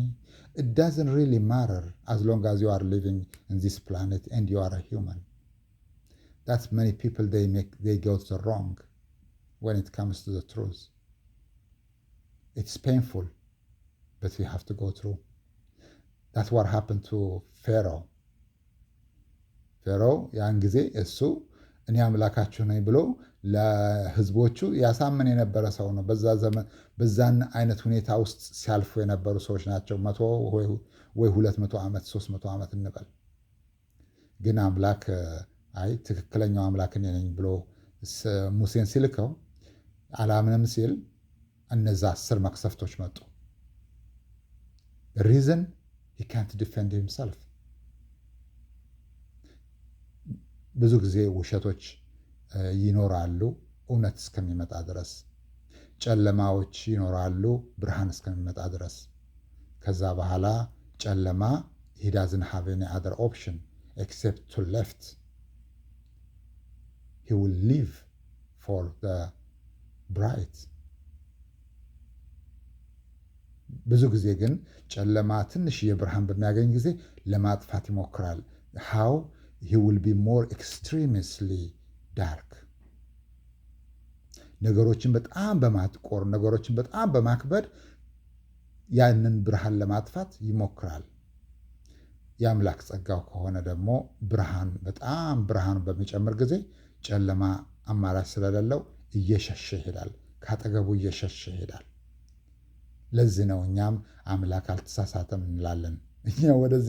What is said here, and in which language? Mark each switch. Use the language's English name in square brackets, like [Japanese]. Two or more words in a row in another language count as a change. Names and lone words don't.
[English] It doesn't really matter as long as you are living in this planet and you are a human. That's many people they go to the wrong when it comes to the truth. It's painful, but we have to go through. That's what happened to Pharaoh. [Amharic] ፌሮው ያን ጊዜ እሱ እኔ አምላካችሁ ነኝ ብሎ ለህዝቦቹ ያሳምን የነበረ ሰው ነው። በዛ ዘመን በዛን አይነት ሁኔታ ውስጥ ሲያልፉ የነበሩ ሰዎች ናቸው። 100 ወይ 200 ዓመት 300 ዓመት እንበል። ግን አምላክ አይ ትክክለኛው አምላክ እኔ ነኝ ብሎ ሙሴን ሲልከው አላምንም ሲል እነዛ 10 መቅሰፍቶች መጡ። [English] The reason he can't defend himself. [Amharic] ብዙ ጊዜ ውሸቶች ይኖራሉ እውነት እስከሚመጣ ድረስ። ጨለማዎች ይኖራሉ ብርሃን እስከሚመጣ ድረስ። ከዛ በኋላ ጨለማ [English] he doesn't have any other option except to left. He will live for the bright. [Amharic] ብዙ ጊዜ ግን ጨለማ ትንሽ የብርሃን በሚያገኝ ጊዜ ለማጥፋት ይሞክራል። [English] how he will be more extremely dark. [Amharic] ነገሮችን በጣም በማጥቆር ነገሮችን በጣም በማክበድ ያንን ብርሃን ለማጥፋት ይሞክራል። የአምላክ ጸጋው ከሆነ ደግሞ ብርሃን በጣም ብርሃን በሚጨምር ጊዜ ጨለማ አማራጭ ስለሌለው እየሸሸ ይሄዳል፣ ካጠገቡ እየሸሸ ይሄዳል። ለዚህ ነው እኛም አምላክ አልተሳሳተም እንላለን። እኛ ወደዚህ